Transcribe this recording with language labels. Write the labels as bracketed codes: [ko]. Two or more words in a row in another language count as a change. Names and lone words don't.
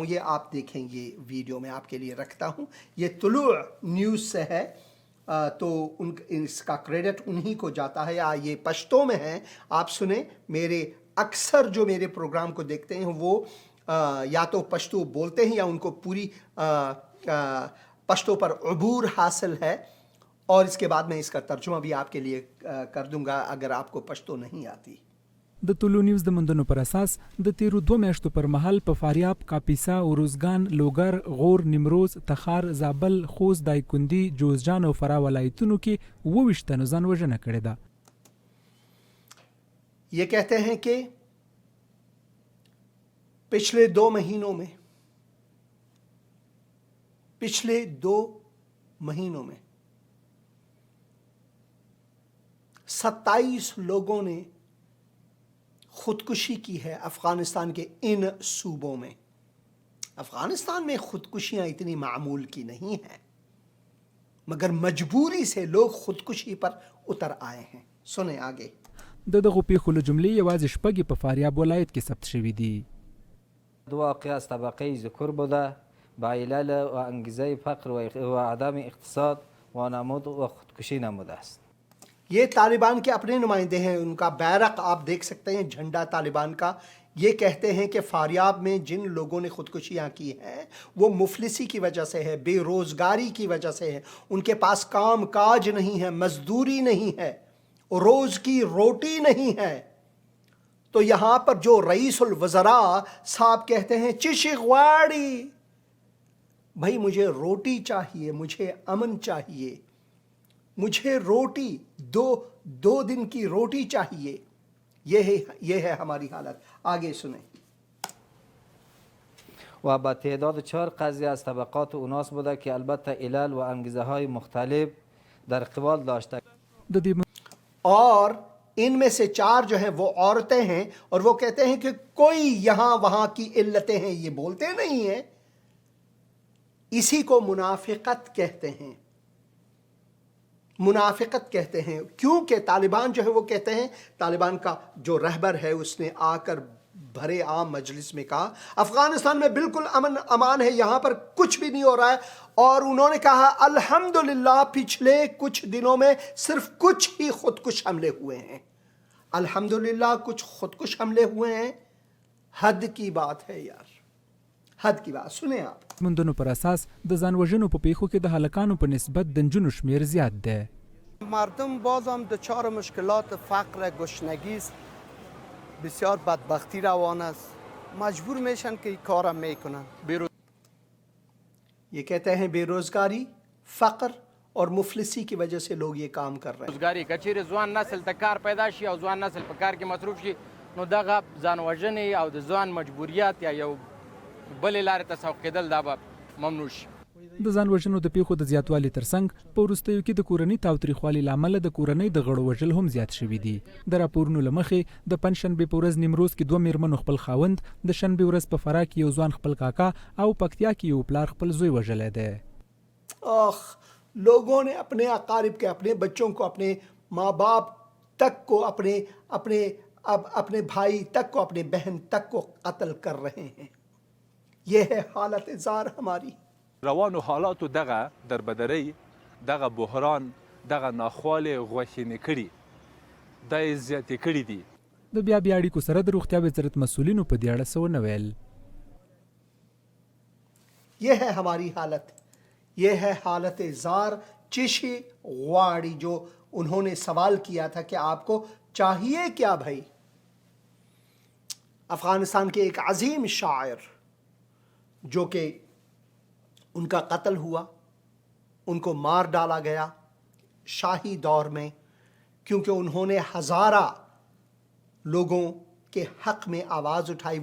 [ur] یہ آپ دیکھیں، یہ ویڈیو میں آپ کے لیے رکھتا ہوں، یہ طلوع نیوز سے ہے، تو اس کا کریڈٹ انہی کو جاتا ہے، یا یہ پشتو میں ہے، آپ سنیں۔ میرے اکثر جو میرے پروگرام کو دیکھتے ہیں وہ یا تو پشتو بولتے ہیں یا ان کو پوری پشتو پر عبور حاصل ہے، اور اس کے بعد میں اس کا ترجمہ بھی آپ کے لیے کر دوں گا اگر آپ کو پشتو نہیں آتی۔ [ps] د طلوع نیوز د موندنو پر اساس د تیرو 2 میاشتو پر مهال په فاریاب، کاپیسا، اروزګان، لوګر، غور، نیمروز، تخار، زابل، خوست، دایکندي، جوزجان او فراه ولایتونو کې 22 تنو ځان وژنه کړې ده۔ [ur] یہ کہتے ہیں کہ پچھلے 2 مہینوں میں 27 لوگوں نے خودکشی کی ہے افغانستان کے ان صوبوں میں۔ افغانستان میں خودکشیاں اتنی معمول کی نہیں ہیں، مگر مجبوری سے لوگ خودکشی پر اتر آئے ہیں۔ سنیں آگے۔ [ps] د دغو پیښو له جملې یوازې 6 په فاریاب ولایت کې ثبت شوي دي. [fa] دو واقعه از طبقه ذکور بوده به علل و انگیزه فقر و عدم اقتصاد و نمود و خودکشی نموده است. [ur] یہ طالبان کے اپنے نمائندے ہیں، ان کا بیرق آپ دیکھ سکتے ہیں، جھنڈا طالبان کا۔ یہ کہتے ہیں کہ فاریاب میں جن لوگوں نے خودکشیاں کی ہیں وہ مفلسی کی وجہ سے ہے، بے روزگاری کی وجہ سے ہے، ان کے پاس کام کاج نہیں ہے، مزدوری نہیں ہے، روز کی روٹی نہیں ہے، تو یہاں پر جو رئیس الوزراء صاحب کہتے ہیں [ps] چشی غواڑی، [ur] بھائی مجھے روٹی چاہیے، مجھے امن چاہیے، مجھے روٹی دو دن کی روٹی چاہیے. یہ ہے ہماری حالت. آگے سنیں. [fa] و با تعداد 4 قضیه از طبقات اوناس بوده که البته علل و انگیزه های مختلف در قبال داشته. [ps] د دې [ur] اور ان میں سے 4 جو ہیں وہ عورتیں ہیں، اور وہ کہتے ہیں کہ کوئی یہاں وہاں کی علتیں ہیں، یہ بولتے نہیں ہیں. اسی کو منافقت کہتے ہیں. منافقت کہتے ہیں کیونکہ طالبان جو ہے وہ کہتے ہیں، طالبان کا جو رہبر ہے اس نے آ کر بھرے عام مجلس میں کہا افغانستان میں بالکل امن امان ہے، یہاں پر کچھ بھی نہیں ہو رہا ہے. اور انہوں نے کہا الحمدللہ پچھلے کچھ دنوں میں صرف کچھ ہی خودکش حملے ہوئے ہیں. الحمدللہ کچھ خودکش حملے ہوئے ہیں. حد کی بات ہے یار، حد کی بات. سنیں آپ. [ps] مندونو پر اساس د ځان وژنو په پیښو کې د هلکانو په نسبت د نجونو شمیر زیات دی. [fa] مردم باز هم دچار مشکلات فقر گشنگی است، بسیار بدبختی روان است، مجبور میشن که این کارم میکنن. [ur] یہ کہتے ہیں بے روزگاری، فقر اور مفلسی کی وجہ سے لوگ یہ کام کر رہے ہیں. [ps] روزګاری کچیر ځوان نسل ته کار پیدا شي او ځوان نسل په کار کې مصروف شي، نو دغه ځان وژنې او د ځوان مجبوریت یا یو بلې لارې ته سوق کېدل دا به ممنوع شي. د ځان وژنو د پیښو د زیاتوالي ترڅنګ په وروستیو کې د کورنۍ تاوتریخوالي له امله د کورنۍ د غړو وژل هم زیات شوي دي. د راپورونو له مخې د پنجشنبې په ورځ نیمروز کې 2 میرمنو خپل خاوند، د شنبې ورځ په فراه کې یو ځوان خپل کاکا او پکتیا کې یو پلار خپل زوی وژلی دی. [ur] آخ، لوگوں نے اپنے اقارب کے، اپنے بچوں کو، اپنے ماں باپ تک کو، اپنے بھائی تک کو، اپنے بہن تک کو قتل کر رہے ہیں. یہ ہے حالت زار ہماری. [ps] روانو حالاتو دغه دربدرۍ، دغه بحران، دغه ناخوالې غوښینې کړي، دا یې زیاتې کړي دي. د بیا اړیکو سره د روغتیا وزارت مسؤلینو په دې اړه څه ونه ویل. [ur] یہ ہے ہماری حالت، یہ ہے حالت زار. [ps] چشی غواڑی [ur] جو انہوں نے سوال کیا تھا کہ آپ کو چاہیے کیا بھائی. افغانستان کے ایک عظیم شاعر جو کہ ان کا قتل ہوا، ان کو مار ڈالا گیا شاہی دور میں، کیونکہ انہوں نے ہزارہ لوگوں کے حق میں آواز اٹھائی.